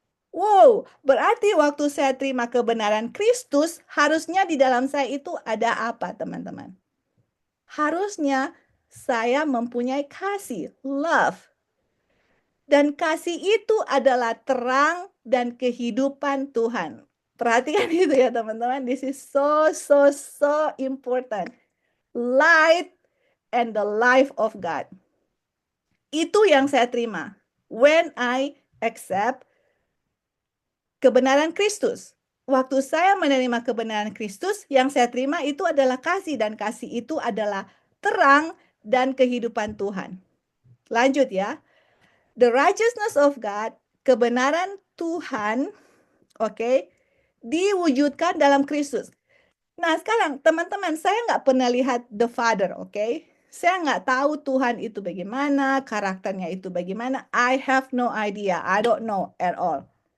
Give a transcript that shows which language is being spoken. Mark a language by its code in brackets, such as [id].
[id] Wow, berarti waktu saya terima kebenaran Kristus, harusnya di dalam saya itu ada apa, teman-teman? Harusnya saya mempunyai kasih, love. Dan kasih itu adalah terang dan kehidupan Tuhan. Perhatikan itu ya, teman-teman. [en] This is so important. Light and the life of God. [id] Itu yang saya terima. [en] When I accept [id] kebenaran Kristus. Waktu saya menerima kebenaran Kristus, yang saya terima itu adalah kasih. Dan kasih itu adalah terang dan kehidupan Tuhan. Lanjut ya. [en] The righteousness of God, [id] kebenaran Tuhan, oke, diwujudkan dalam Kristus. Nah sekarang teman-teman, saya nggak pernah lihat [en] the Father, [id] oke? Saya nggak tahu Tuhan itu bagaimana, karakternya itu bagaimana. [en] I have no idea, I don't know at all.